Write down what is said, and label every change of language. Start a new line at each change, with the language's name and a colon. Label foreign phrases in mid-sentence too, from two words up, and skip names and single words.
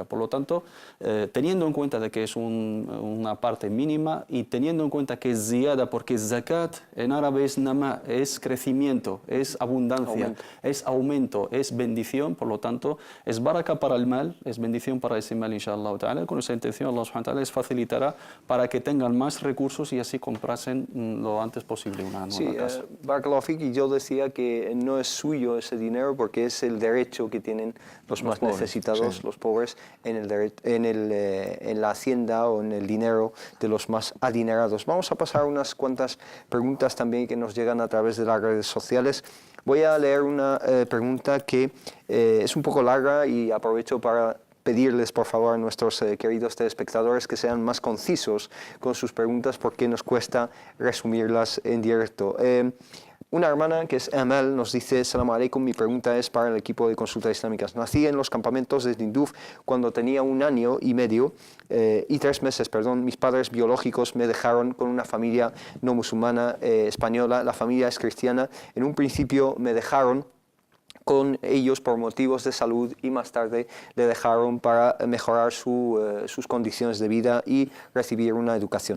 Spanish: Por lo tanto, teniendo en cuenta de que es una parte mínima y teniendo en cuenta que es ziyada, porque zakat en árabe es nama, es crecimiento, es abundancia, es aumento, es bendición, por lo tanto, es baraka para el mal, es bendición para ese mal,
Arabic: إن شاء الله تعالى.
Spanish: Con esa intención,
Arabic: الله سبحانه وتعالى
Spanish: les facilitará para que tengan más recursos y así comprasen lo antes posible una nueva casa.
Arabic: بارك الله فيك,
Spanish: y yo decía que no es suyo ese dinero porque es el derecho que tienen los más pobres, necesitados, los pobres, en la hacienda o en el dinero de los más adinerados. Vamos a pasar unas cuantas preguntas también que nos llegan a través de las redes sociales. Voy a leer una pregunta que es un poco larga y aprovecho para pedirles por favor a nuestros queridos telespectadores que sean más concisos con sus preguntas porque nos cuesta resumirlas en directo. Una hermana que es Amal nos dice:
Arabic: السلام عليكم,
Spanish: mi pregunta es para el equipo de consultas islámicas. Nací en los campamentos de Tinduf cuando tenía 1 año y medio y 3 meses, perdón. Mis padres biológicos me dejaron con una familia no musulmana española. La familia es cristiana. En un principio me dejaron con ellos por motivos de salud y más tarde le dejaron para mejorar sus condiciones de vida y recibir una educación.